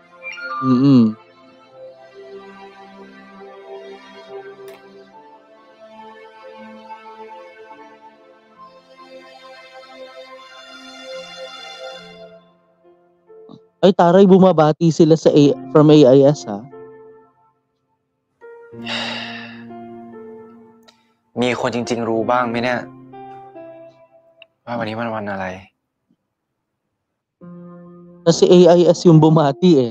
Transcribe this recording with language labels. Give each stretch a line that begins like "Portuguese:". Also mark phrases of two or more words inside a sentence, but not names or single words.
Filipino: Ay taray, bumabati sila from AIS ha.
Thai: มีคนจริงๆรู้บ้างไหมเนี่ยว่าวันนี้มันวันอะไร
Filipino: Kasi AIS yung bumati eh.